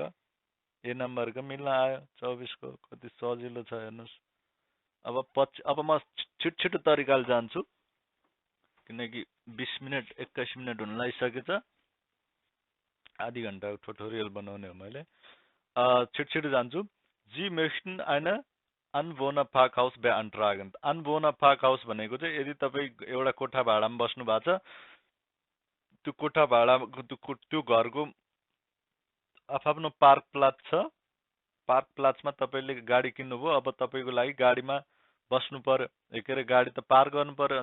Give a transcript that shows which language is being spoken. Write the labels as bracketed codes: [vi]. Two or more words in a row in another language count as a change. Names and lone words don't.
[ne] ए नम्बरको मिल्न आयो 24 को। कति सजिलो छ हेर्नुहोस्। अब म छिटो तरिकाले जान्छु, किनकि 20 मिनट 21 मिनट हुन लागिसकेछ। आधी घन्टाको ट्युटोरियल बनाउने हो मैले। छिटो जान्छु। [de] जी möchten eine Anwohnerparkhaus beantragen। [ne] Anwohnerparkhaus भनेको चाहिँ यदि तपाईँ एउटा कोठा भाडामा बस्नु भएको छ, त्यो कोठा भाडा त्यो घरको आफ्नो पार्क प्लाट छ। पार्क प्लाट्समा तपाईँले गाडी किन्नुभयो, अब तपाईँको लागि गाडीमा बस्नु पर्यो, के अरे गाडी त पार्क गर्नु पर्यो।